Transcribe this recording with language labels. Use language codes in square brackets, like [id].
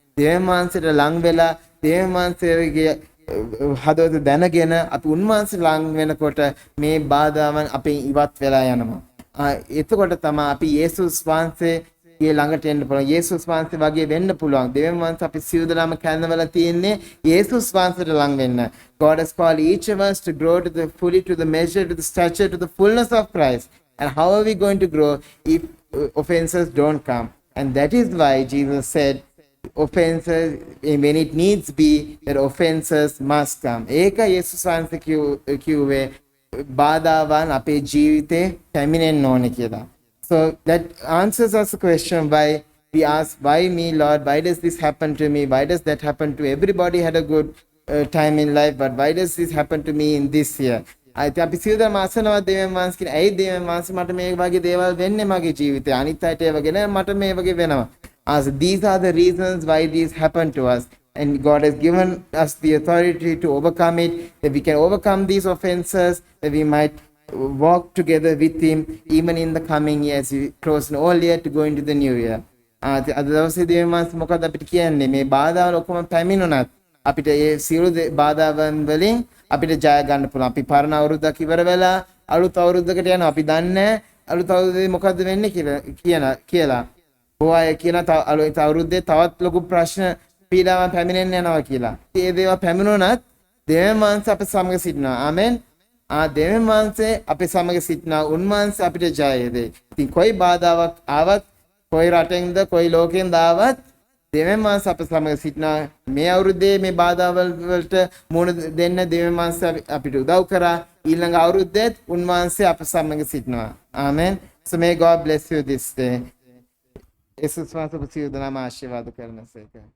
[si] දෙවියන් වහන්සේට ලං වෙලා දෙවියන් වහන්සේගේ හදවත දැනගෙන අපි උන්වහන්සේ ලං වෙනකොට මේ බාධාවන් අපෙන් ඉවත් වෙලා යනවා. එතකොට තමයි අපි යේසුස් වහන්සේගේ ළඟට එන්න පුළුවන්. යේසුස් වහන්සේ වගේ වෙන්න පුළුවන්. දෙවියන් වහන්සේ අපි සියලු දෙනාම කැඳවලා තියෙන්නේ යේසුස් වහන්සේට ලං වෙන්න. [en] God has called each of us to grow to the fully to the measure to the stature to the fullness of Christ. And how are we going to grow if offenses don't come? And that is why Jesus said offenses, when it needs be, that offenses must come. [si] ඒක යේසුස් වහන්සේ කිව්වේ බාධාවන් අපේ ජීවිතේ පැමිණෙන්න ඕනේ කියලා. [en] So that answers us a question why we ask, why me, Lord? Why does this happen to me? Why does that happen to everybody? Had a good time in life, but why does this happen to me in this year? [si] අපි සියදා මාසනවා දෙවියන් වහන්සේ කියන ඇයි දෙවියන් වහන්සේ මට මේ වගේ දේවල් වෙන්නේ මගේ ජීවිතේ? අනිත් අයට ඒ වගේ නෑ මට මේ වගේ වෙනවා. [en] As these are the reasons why these happen to us, and God has given us the authority to overcome it, that we can overcome these offenses, that we might walk together with Him even in the coming years. We close an old year to go into the new year. [si] අද දවසේ දෙවියන් වහන්සේ මොකද අපිට කියන්නේ? මේ බාධාවල් ඔක්කොම පැමිණුණත් අපිට ඒ සියලු බාධාවන් වලින් අපිට ජය ගන්න පුළුවන්. අපි පරණ අවුරුද්දක් ඉවර වෙලා අලුත් අවුරුද්දකට යනවා. අපි දන්නේ අලුත් අවුරුද්දේ මොකද්ද වෙන්නේ කියලා. ඔය කියන අලුත් අවුරුද්දේ තවත් ලොකු ප්‍රශ්න පීඩාවන් පැමිණෙන්න යනවා කියලා. ඒ දේවල් පැමිණුණත් දෙවියන් වහන්සේ අප සමග සිටිනවා. ආමෙන්. දෙවියන් වහන්සේ අපේ සමග සිටිනවා. උන්වහන්සේ අපිට ජය දෙයි. ඉතින් කොයි බාධාවක් ආවත්, කොයි රටෙන්ද, කොයි ලෝකෙන්ද ආවත් දෙවියන් වහන්සේ අප සමග සිටිනවා. මේ අවුරුද්දේ මේ බාධාවල් වලට මුහුණ දෙන්න දෙවියන් වහන්සේ අපිට උදව් කරා. ඊළඟ අවුරුද්දේත් උන්වහන්සේ අප සමග සිටිනවා. ආමෙන්. [en] So may God bless you this day. [si] යේසුස් වහන්සේ සියලු දෙනාම ආශිර්වාද කරනසේක.